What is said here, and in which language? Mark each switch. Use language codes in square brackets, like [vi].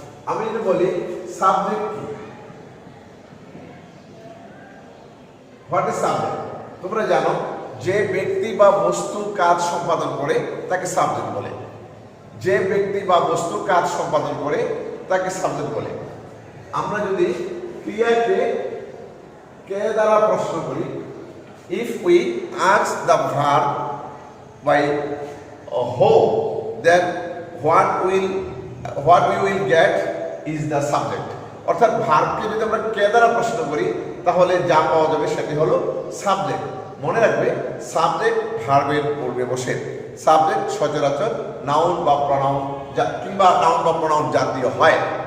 [bn] আমি যদি বলি সাবজেক্ট কি, [en] What is subject? [bn] তোমরা জানো যে ব্যক্তি বা বস্তু কাজ সম্পাদন করে তাকে সাবজেক্ট বলে। যে ব্যক্তি বা বস্তু কাজ সম্পাদন করে তাকে সাবজেক্ট বলে। আমরা যদি ক্রিয়াকে কে দ্বারা প্রশ্ন করি, [en] if we ask the verb by who, then what we will get is the subject. [bn] অর্থাৎ ভার্বকে যদি আমরা কে দ্বারা প্রশ্ন করি তাহলে যা পাওয়া যাবে সেটি হলো সাবজেক্ট। মনে রাখবে, সাবজেক্ট ভার্বের পূর্বে বসে। সাবজেক্ট সচরাচর নাউন বা প্রনাউন কিংবা নাউন বা প্রনাউন জাতীয় হয়।